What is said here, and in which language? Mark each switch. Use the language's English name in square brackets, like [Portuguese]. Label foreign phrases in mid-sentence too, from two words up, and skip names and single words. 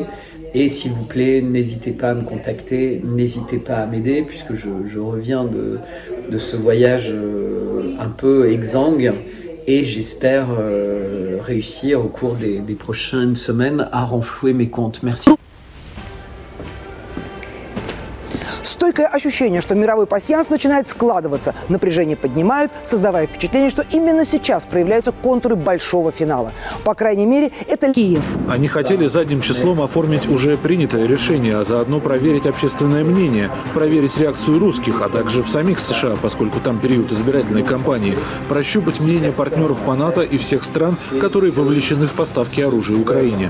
[French] Et s'il vous plaît, n'hésitez pas à me contacter, n'hésitez pas à m'aider, puisque je reviens de ce voyage un peu exsangue, et j'espère réussir au cours des prochaines semaines à renflouer mes comptes. Merci. [Russian] Стойкое ощущение, что мировой пасьянс начинает складываться. Напряжение поднимают, создавая впечатление, что именно сейчас проявляются контуры большого финала. По крайней мере, это Киев. Они хотели задним числом оформить уже принятое решение, а заодно проверить общественное мнение, проверить реакцию русских, а также в самих США, поскольку там период избирательной кампании, прощупать мнение партнеров по НАТО и всех стран, которые вовлечены в поставки оружия Украине.